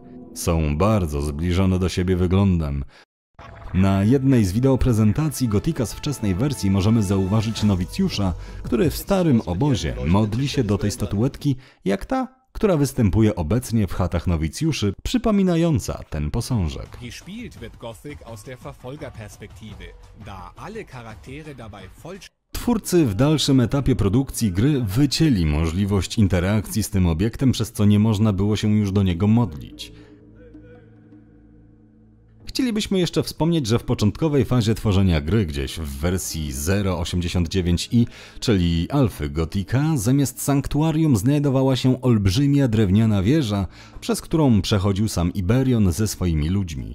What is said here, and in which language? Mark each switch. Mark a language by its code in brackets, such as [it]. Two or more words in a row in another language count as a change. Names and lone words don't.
[pl] Są bardzo zbliżone do siebie wyglądem. Na jednej z wideoprezentacji Gothica z wczesnej wersji możemy zauważyć nowicjusza, który w starym obozie modli się do tej statuetki, jak ta, która występuje obecnie w chatach nowicjuszy, przypominająca ten posążek. [de] Gespielt wird Gothic aus der Verfolgerperspektive, da alle Charaktere dabei [pl] Twórcy w dalszym etapie produkcji gry wycięli możliwość interakcji z tym obiektem, przez co nie można było się już do niego modlić. Chcielibyśmy jeszcze wspomnieć, że w początkowej fazie tworzenia gry, gdzieś w wersji 0.89i, czyli alfy Gothica, zamiast sanktuarium znajdowała się olbrzymia drewniana wieża, przez którą przechodził sam Iberion ze swoimi ludźmi.